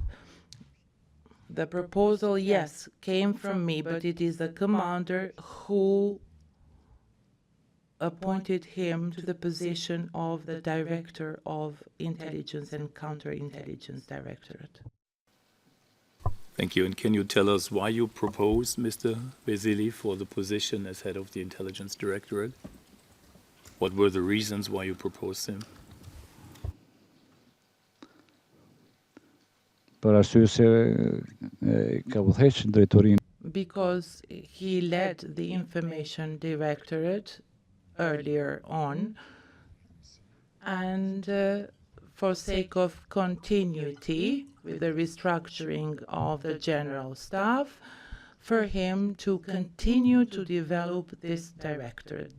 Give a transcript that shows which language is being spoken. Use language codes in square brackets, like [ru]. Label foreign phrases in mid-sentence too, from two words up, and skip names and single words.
[en] The proposal, yes, came from me, but it is the commander who appointed him to the position of the Director of Intelligence and Counterintelligence Directorate. Thank you. And can you tell us why you proposed Mr. Veseli for the position as head of the Intelligence Directorate? What were the reasons why you proposed him? [sq] për arsye se ka udhëheq drejtorinë. [en] Because he led the Information Directorate earlier on, and for sake of continuity with the restructuring of the General Staff, for him to continue to develop this directorate.